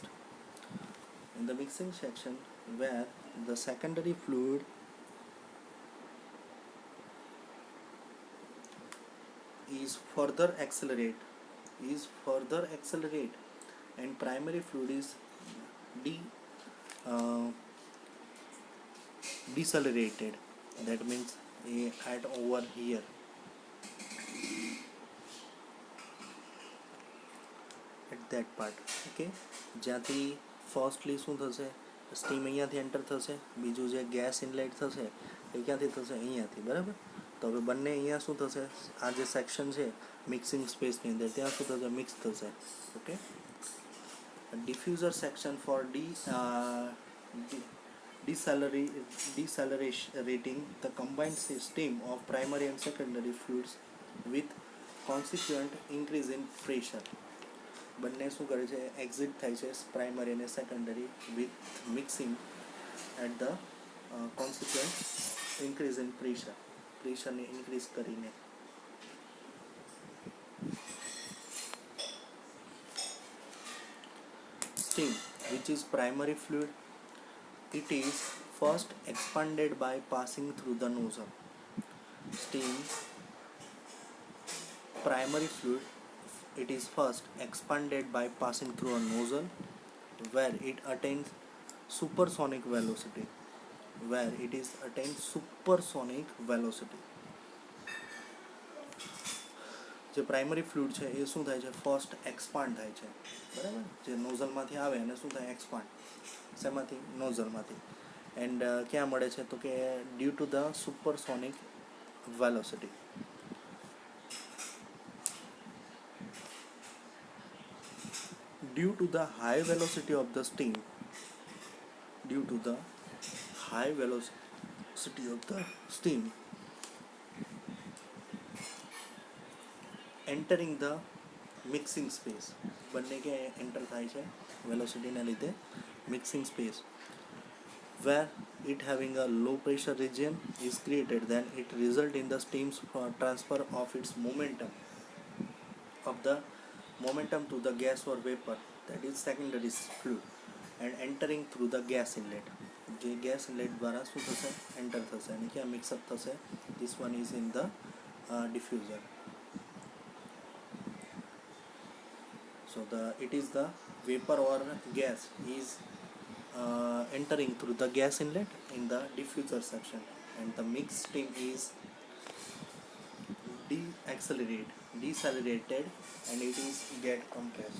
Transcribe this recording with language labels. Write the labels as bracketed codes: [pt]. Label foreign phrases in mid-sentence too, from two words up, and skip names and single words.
[en] In the mixing section where the secondary fluid is further accelerate and primary fluid is decelerated. That means at over here. At that part. [gu] Okay, જ્યાંથી ફર્સ્ટલી શું થશે, સ્ટીમ અહીંયાથી એન્ટર થશે, બીજું જે [en] gas inlet [gu] થશે એ ક્યાંથી થશે, અહીંયાથી. બરાબર. તો હવે બંને અહીંયા શું થશે, આ જે સેક્શન છે મિક્સિંગ સ્પેસની અંદર ત્યાં શું થશે, મિક્સ થશે. [en] okay, diffuser section for decelerating the combined steam of primary and secondary fluids with consequent increase in pressure. [gu] બંને શું કરે છે, એક્ઝિટ થાય છે પ્રાઇમરી અને [en] secondary with mixing at the consequent increase in [gu] પ્રેશરને ઇન્ક્રીઝ કરીને. [en] Steam which is primary fluid, it is first expanded by passing through the nozzle. Steam primary fluid, it is first expanded by passing through a nozzle where it attains supersonic velocity. Where it is attains supersonic velocity. [gu] જે પ્રાઇમરી ફ્લુઇડ છે એ શું થાય છે, [en] first expand [gu] થાય છે, બરાબર, જે નોઝલમાંથી આવે એને શું થાય, એક્સપાન્ડ, શેમાંથી, નોઝલમાંથી. એન્ડ ક્યાં મળે છે, તો કે [en] due to the supersonic velocity. Due to the high velocity of the steam, due to the high velocity of the steam entering the mixing space, [gu] બંને કે એન્ટર થાય છે વેલોસિટીના લીધે [en] mixing space, where it having a low pressure region is created, then it result in the steam's transfer of its momentum to the gas or vapor, that is secondary fluid, and entering through the gas inlet. [gu] જે [en] gas inlet [gu] દ્વારા શું થશે, એન્ટર થશે અને ક્યાં મિક્સઅપ થશે, [en] this one is in the diffuser. So it is the vapor or gas is entering through the gas inlet in the diffuser section, and the mixed steam is decelerated and it is get compressed.